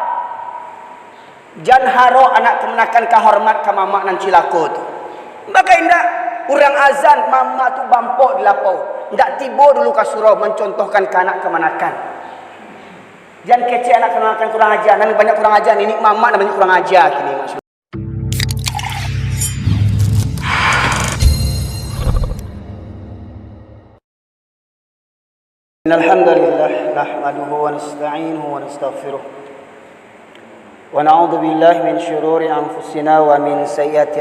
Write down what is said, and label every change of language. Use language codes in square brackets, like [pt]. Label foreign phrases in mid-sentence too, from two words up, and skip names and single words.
[min] Jan haro anak kemenakan kahormat ka mama nan cilako tu. Maka indak urang azan mama tu bampok di lapau. Ndak tiba dulu ka surau mencontohkan ke anak kemenakan. Jan kece anak kemenakan kurang ajar, nan banyak kurang ajar, nenek mama nan banyak kurang ajar kini maksud. [ar] الحمد لله نحمده ونستعينه ونستغفره ونعوذ بالله من شرور أنفسنا ومن سيئات